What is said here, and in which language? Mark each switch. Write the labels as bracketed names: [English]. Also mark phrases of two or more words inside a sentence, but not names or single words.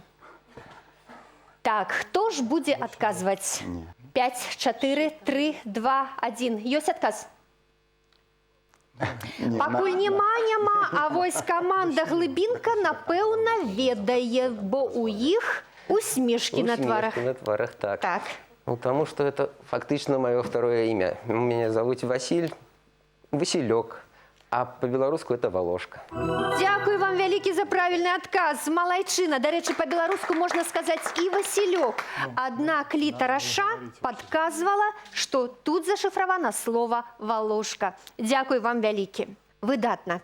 [Belarusian] Так, хто ж будзе адказваць? 5, 4, 3, 2, 1. Ёсць адказ? Пакуль няма, а вось каманда Глыбінка, напэўна, ведае, бо у іх усмешкі на тварах. Усмешки на тварах, так. Так. [Russian] Ну, потому что это фактично мое второе имя. Меня зовут Василь, Василек, а по-беларуску это Волошка. [Belarusian] Дзякуй вам вялікі за правільны адказ. Малайчына. Дарэчы, па-беларуску можна сказаць і Васілёк. Аднак літара Ш падказвала, што тут зашыфравана слова «Волошка». Дзякуй вам вялікі. Выдатна.